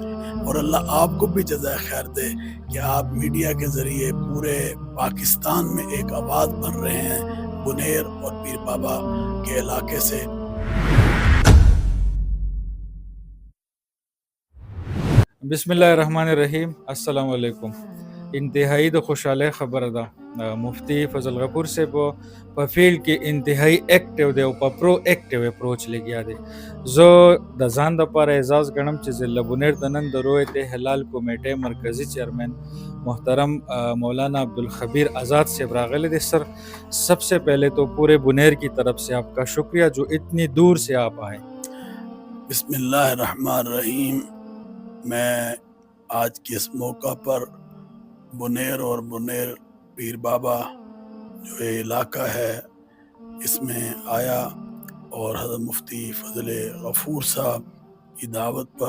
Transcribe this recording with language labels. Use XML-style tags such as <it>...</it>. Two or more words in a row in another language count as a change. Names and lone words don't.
<ur>اور اللہ آپ کو بھی جزائے خیر دے کہ آپ میڈیا کے ذریعے پورے پاکستان میں ایک آواز بن رہے ہیں بنیر اور پیر بابا کے علاقے سے.</ur> <ar>بسم الله الرحمن الرحیم. السلام علیکم.</ar> <ps>انتہائی د خوشحاله خبره ده. مفتی فضل غفور صاحب په فیلډ کې انتہائی ایکټیو دی او په</ps> <en>pro active approach</en> <ps>لګیا دی. زه د ځان دپاره اعزاز ګڼم چې ضلع بنیر د نن د رویت هلال کمیټې مرکزی چیئرمین محترم مولانا عبدالخبیر آزاد صاحب راغلے دے.</ps> <ur>سر سب سے پہلے تو پورے بنیر کی طرف سے آپ کا شکریہ جو اتنی دور سے آپ آئے.</ur> <ar>بسم اللہ الرحمن الرحیم.</ar> <ur>میں آج کے اس موقع پر بنیر اور بنیر پیر بابا جو یہ علاقہ ہے اس میں آیا، اور حضرت مفتی فضل غفور صاحب کی دعوت پر.</ur>